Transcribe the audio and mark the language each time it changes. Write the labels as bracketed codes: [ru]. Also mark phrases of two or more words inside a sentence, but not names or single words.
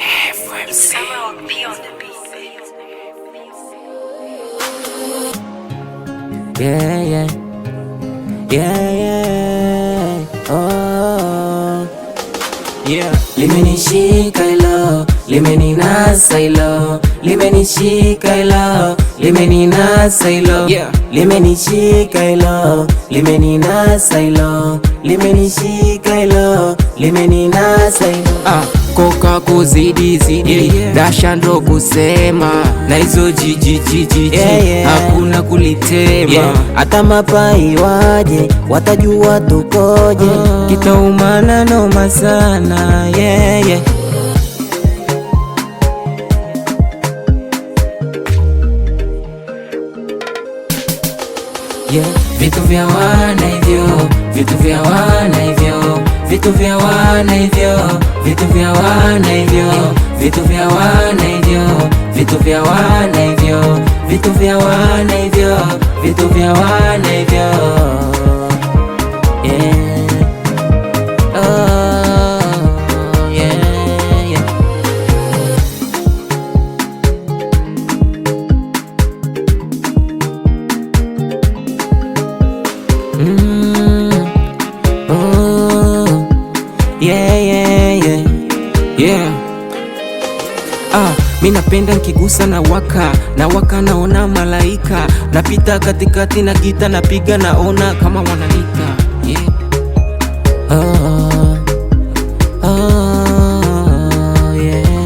[en] FMC. Yeah, yeah. Yeah, yeah. Oh. Yeah. [sw] Limenishika ilo, limeninasa ilo, limenishika ilo, limeninasa ilo. [en] Yeah. [sw] Limenishika ilo, limeninasa ilo, limenishika ilo, limeninasa ilo. Koka kuzidi zidi, [en] yeah, yeah. [sw] Dasha ndo kusema na hizo jiji, [en] yeah, yeah. [sw] Hakuna kulitema, yeah. Hata mapai waje watajua tukoje, kitaumana noma sana, [en] yeah, yeah. Yeah. Vitu vya wana hivyo, vitu vya wana hivyo, vitu vya wana hivyo, vitu vya wana hivyo, vitu vya wana hivyo, vitu vya wana hivyo, vitu vya wana hivyo, vitu vya wana hivyo. Yeah. Oh, yeah, yeah. Oh, yeah, yeah, yeah, yeah. [sw] Mi napenda nkigusa na waka naona malaika, napita katikati na gita napiga naona kama wananika, yeah. [en] Oh, oh, yeah.